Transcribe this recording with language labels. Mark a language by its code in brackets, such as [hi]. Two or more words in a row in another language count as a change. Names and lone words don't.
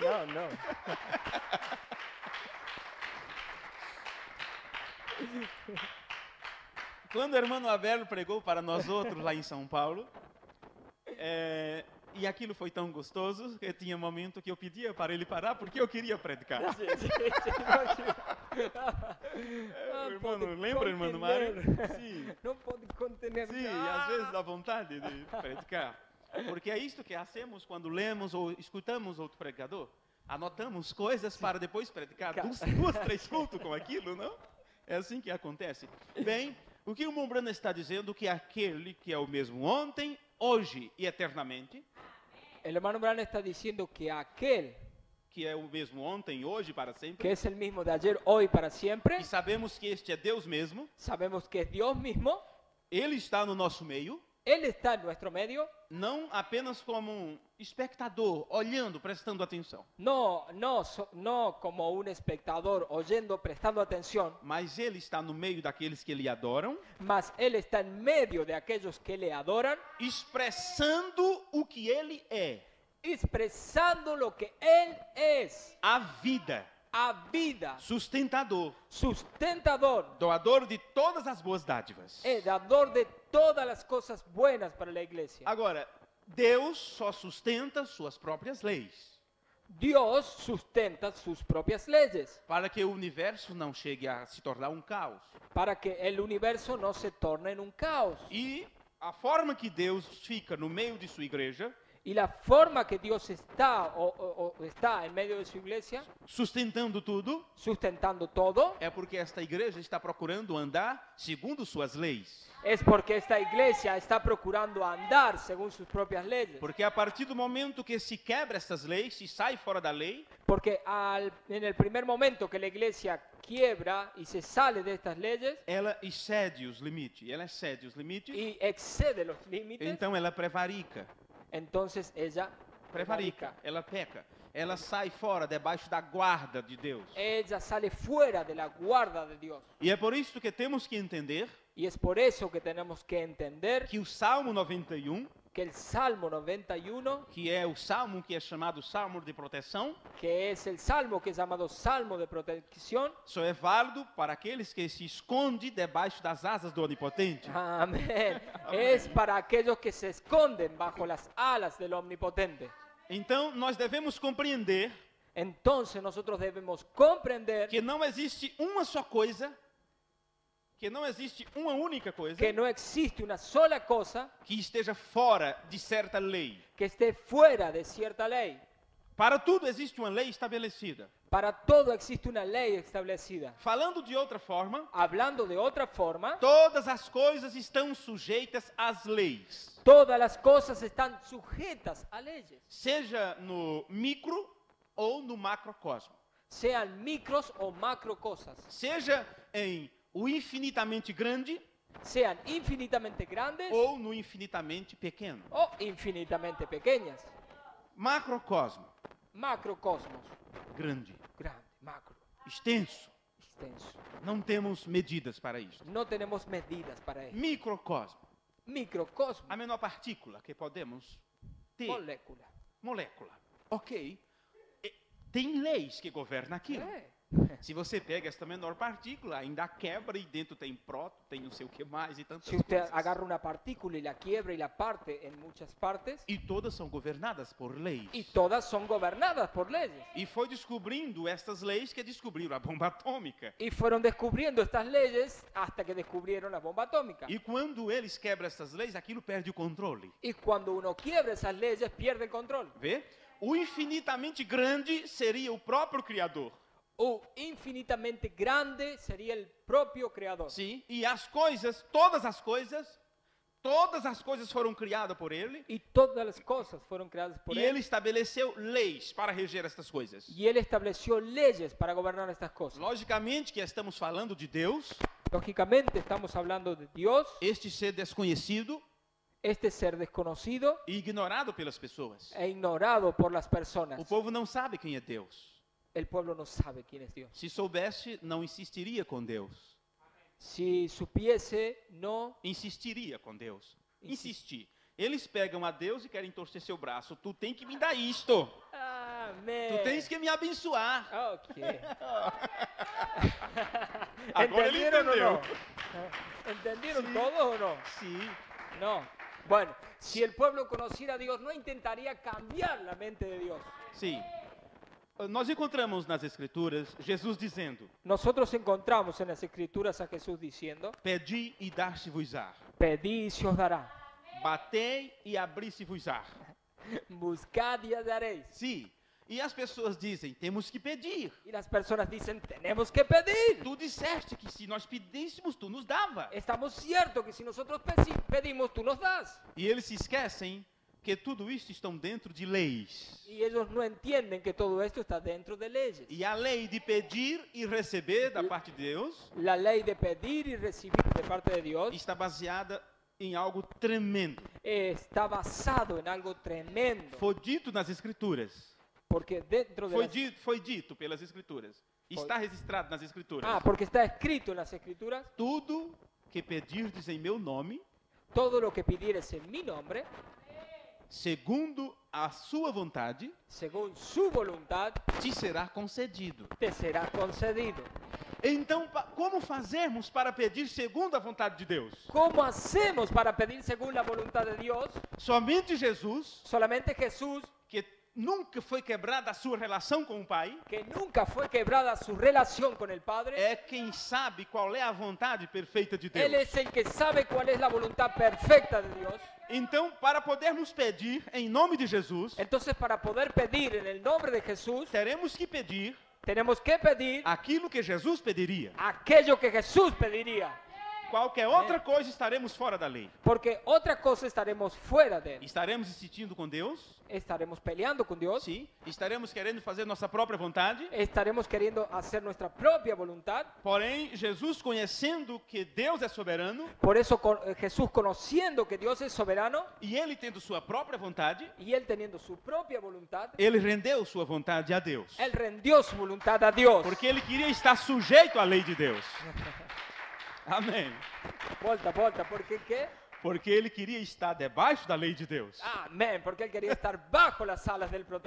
[es] No, no. [pt] Quando o irmão Abel pregou para nós outros lá em São Paulo, e aquilo foi tão gostoso que tinha um momento que eu pedia para ele parar porque eu queria predicar. Irmão, lembra, irmão Mário? Sim, [es] No puedo contener. [pt] sim, e às vezes dá vontade de predicar. Porque é isto que hacemos quando lemos ou escutamos outro pregador. Anotamos coisas para depois predicar. Duas, 3 cultos com aquilo, não? É assim que acontece. Bem, o que o irmão Branham está dizendo que aquele que é o mesmo ontem, hoje e eternamente, [es] El hermano Branham está diciendo que aquel [pt] que é o mesmo ontem, hoje e para que sempre, [es] es el mismo de ayer, hoy y para siempre, [pt] e sabemos que este é Deus mesmo, [es] sabemos que es Dios mismo, [pt] ele está no nosso meio, [es] Él está en nuestro medio, [pt] não apenas como um espectador, olhando, prestando atenção, [es] no como un espectador oyendo, prestando atención, [pt] mas ele está no meio daqueles que lhe adoram, [es] mas Él está en medio de aquellos que le adoran, [pt] expressando o que ele é, [es] expresando lo que Él es, [pt] a vida, a vida, sustentador, [es] sustentador, [pt] doador de todas as boas dádivas. [es] dador de todas las cosas buenas para la iglesia. [pt] Agora, Deus só sustenta suas próprias leis, [es] Dios sustenta sus propias leyes [pt] para que o universo não chegue a se tornar um caos. [es] para que el universo no se torne en un caos. [pt] E a forma que Deus fica no meio de sua igreja, [es] Y la forma que Dios está o está en medio de su iglesia, [pt] sustentando tudo, [es] sustentando todo, [pt] é porque esta igreja está procurando andar segundo suas leis. [es] es porque esta iglesia está procurando andar según sus propias leyes. [pt] Porque a partir do momento que se quebra estas leis, se sai fora da lei, [es] Porque en el primer momento que la iglesia quiebra y se sale de estas leyes [pt] ela excede os limites. Ela excede os limites, [es] y excede los límites, [pt] então ela prevarica. [es] entonces ella [pt] Prevarica, ela peca. Ela sai fora, debaixo da guarda de Deus. [es] ella sale fuera de la guarda de Dios. [pt] E é por isso que temos que entender [es] Y es por eso que tenemos que entender [pt] que o Salmo 91 [es] que el Salmo 91, [pt] que é o salmo que é chamado Salmo de Proteção, [es] que es el Salmo que es llamado Salmo de protección, [pt] só é válido para aqueles que se escondem debaixo das asas do Onipotente. [es] amén, es para aquellos que se esconden bajo las alas del Omnipotente. [pt] Então, nós devemos compreender [es] Entonces nosotros debemos comprender [pt] que não existe uma só coisa, que não existe uma única coisa [es] que no existe una sola cosa [pt] que esteja fora de certa lei. [es] que esté fuera de cierta ley. [pt] Para tudo existe uma lei estabelecida. [es] Para todo existe una ley establecida. [pt] Falando de outra forma, [es] Hablando de otra forma, [pt] todas as coisas estão sujeitas às leis. [es] todas las cosas están sujetas a leyes, [pt] Seja no micro ou no macrocosmo. [es] sean micros o macro cosas, [pt] Seja em o infinitamente grande [es] sean infinitamente grandes [pt] ou no infinitamente pequeno. [es] o infinitamente pequeñas. [pt] Macrocosmo, [es] Macrocosmos, [pt] grande, [es] grande, macro, [pt] extenso. [es] extenso. [pt] Não temos medidas para isso. [es] No tenemos medidas para eso. [pt] Microcosmo, [es] Microcosmo, [pt] a menor partícula que podemos ter. [es] molécula. [pt] Molécula. Ok. Tem leis que governam aquilo. Se você pega esta menor partícula, ainda quebra e dentro tem próton, tem não sei o que mais e tantas [es] Si usted [pt] coisas. [es] agarra una partícula y la quiebra y la parte en muchas partes, [pt] E todas são governadas por leis. [es] y todas son gobernadas por leyes. [pt] E foi descobrindo estas leis que descobriram a bomba atômica. [es] Y fueron descubriendo estas leyes hasta que descubrieron la bomba atómica. [pt] E quando eles quebram essas leis, aquilo perde o controle. [es] Y cuando uno quiebra esas leyes, pierde el control. [pt] Vê? O infinitamente grande seria o próprio Criador. [es] O infinitamente grande sería el propio creador. [pt] Sim. E as coisas, todas as coisas foram criadas por Ele. [es] Y todas las cosas fueron creadas por [pt] E [es] él. [pt] Ele estabeleceu leis para reger estas coisas. [es] Y él estableció leyes para gobernar estas cosas. [pt] Logicamente que estamos falando de Deus, [es] Lógicamente estamos hablando de Dios, [pt] este ser desconhecido [es] este ser desconocido [pt] e ignorado pelas pessoas. [es] e ignorado por las personas. [pt] O povo não sabe quem é Deus. [es] El pueblo no sabe quién es Dios. [pt] Se soubesse, não insistiria com Deus. [es] Si supiese, no. [pt] Insistiria com Deus. Insistir. Eles pegam a Deus e querem torcer seu braço. Tu tem que me dar isto. [es] Amén. [pt] Tu tens que me abençoar. Ok. Agora ele [es] ¿Entendieron o [pt] entendeu. [es] no? ¿Entendieron Sí. todos o no? [pt] Sim. [es] No. Bueno, si el pueblo conociera a Dios, no intentaría cambiar la mente de Dios. [pt] Sim. Nós encontramos nas Escrituras Jesus dizendo: [es] Nosotros encontramos en las Escrituras a Jesús diciendo, [pt] Pedi e dar-se-vos-á. [es] pedid y se os dará, [pt] Batei e abri-se-vos-á. [es] buscad y hallaréis. [pt] Sim. E as pessoas dizem: temos que pedir. [es] Y las personas dicen, tenemos que pedir. [pt] Tu disseste que se nós pedíssemos, tu nos dava. [es] Estamos ciertos que si nosotros pedimos, tú nos das. [pt] E eles se esquecem que tudo isso estão dentro de leis. [es] Y ellos no entienden que todo esto está dentro de leyes. [pt] E a lei de pedir e receber da parte de Deus [es] La ley de pedir y recibir de parte de Dios [pt] está baseada em algo tremendo. [es] está basado en algo tremendo. [pt] Foi dito nas Escrituras. [es] Porque dentro de [pt] Foi dito pelas Escrituras. Está registrado nas Escrituras. [es] porque está escrito en las Escrituras, [pt] Tudo que pedirdes em meu nome, [es] todo lo que pidieres en mi nombre, [pt] segundo a sua vontade, [es] según su voluntad, [pt] te será concedido. [es] te será concedido. [pt] Então, como fazermos para pedir segundo a vontade de Deus? [es] ¿Cómo hacemos para pedir según la voluntad de Dios? [pt] Somente Jesus, [es] Solamente Jesús, [pt] que nunca foi quebrada a sua relação com o Pai, [es] que nunca fue quebrada su relación con el Padre, [pt] é quem sabe qual é a vontade perfeita de [es] Él [pt] Deus. [es] es el que sabe cuál es la voluntad perfecta de Dios. [pt] Então, para podermos pedir em nome de Jesus, [es] Entonces, para poder pedir en el nombre de Jesús, [pt] teremos que pedir [es] tenemos que pedir [pt] aquilo que Jesus pediria. [es] aquello que Jesús pediría. [pt] Qualquer outra coisa estaremos fora da lei. [es] Porque otra cosa estaremos fuera de Él. [pt] Estaremos insistindo com Deus, [es] Estaremos peleando con Dios. [pt] sim. Estaremos querendo fazer nossa própria vontade. [es] Estaremos queriendo hacer nuestra propia voluntad. [pt] Porém, Jesus, conhecendo que Deus é soberano [es] Por eso Jesús, conociendo que Dios es soberano [pt] e ele tendo sua própria vontade, [es] y Él teniendo su propia voluntad, [pt] ele rendeu sua vontade a Deus. [es] Él rendió su voluntad a Dios. [pt] Porque ele queria estar sujeito à lei de Deus. Amém. Volta, [es] ¿por qué qué? [pt] Porque ele queria estar debaixo da lei de Deus. [es] Amén, porque él quería estar bajo las alas del protector.